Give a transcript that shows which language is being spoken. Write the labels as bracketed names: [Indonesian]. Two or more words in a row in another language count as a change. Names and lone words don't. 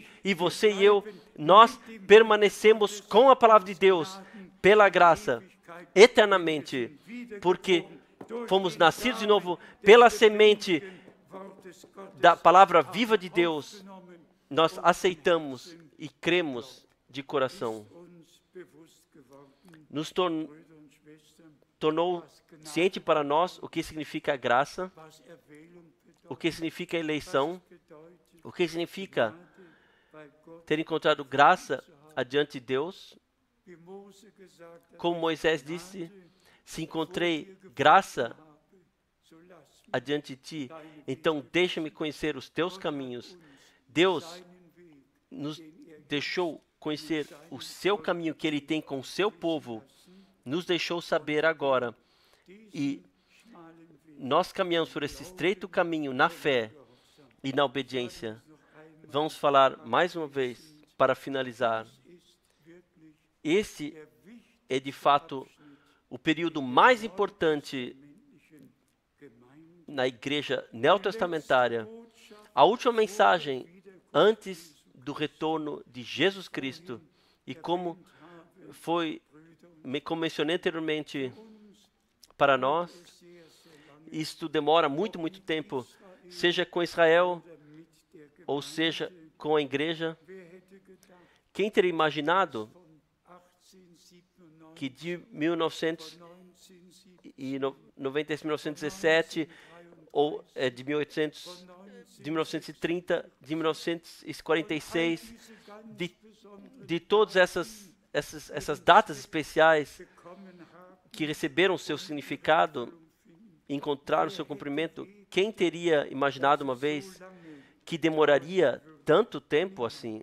[Portuguese] E você e eu, nós permanecemos com a palavra de Deus, pela graça, eternamente. Porque fomos nascidos de novo pela semente da palavra viva de Deus. Nós aceitamos e cremos de coração. [German] uns bewusst geworden, [Portuguese] Nos [German] Brüder und Schwestern, [Portuguese] tornou [German] was Gnade, [Portuguese] ciente para nós o que significa graça, [German] was Erwählung [Portuguese] o que [German] bedeutet, [Portuguese] significa eleição, [German] was bedeutet, [Portuguese] o que significa [German] Gnade bei Gott, [Portuguese] ter encontrado graça adiante de Deus. [German] wie Mose gesagt hat, [Portuguese] Como Moisés [German] Gnade [Portuguese] disse, se [German] vor [Portuguese] encontrei [German] dir gefunden [Portuguese] graça [German] habe, so lass mich [Portuguese] adiante de ti, [German] deine [Portuguese] então [German] Wege [Portuguese] deixa-me conhecer os teus [German] Gott hat [Portuguese] caminhos. [German] uns [Portuguese] Deus [German] seinen Weg, [Portuguese] nos [German] den [Portuguese] deixou conhecer o seu caminho que ele tem com o seu povo, nos deixou saber agora. E [German] schmalen Weg, [Portuguese] nós caminhamos por esse estreito caminho na fé e na obediência. Vamos falar mais uma vez para finalizar. [German] ist wirklich [Portuguese] Esse [German] der wichtigste [Portuguese] é de fato o período mais importante [German] männlichen Gemeinde. [Portuguese] na igreja neotestamentária. [German] Botschaft [Portuguese] A última mensagem antes do retorno de Jesus Cristo. E como foi, como mencionei anteriormente, para nós, isto demora muito, muito tempo, seja com Israel, [German] mit der Gemeinde. [Portuguese] ou seja com a igreja. [German] Wer hätte gedacht, [Portuguese] Quem teria imaginado [German] von 1897 [Portuguese] que de [German] von 1997 1917 [Portuguese] 1917 ou de 1930, de 1946, de todas essas datas especiais que receberam seu significado, encontraram seu cumprimento, quem teria imaginado uma vez que demoraria tanto tempo assim?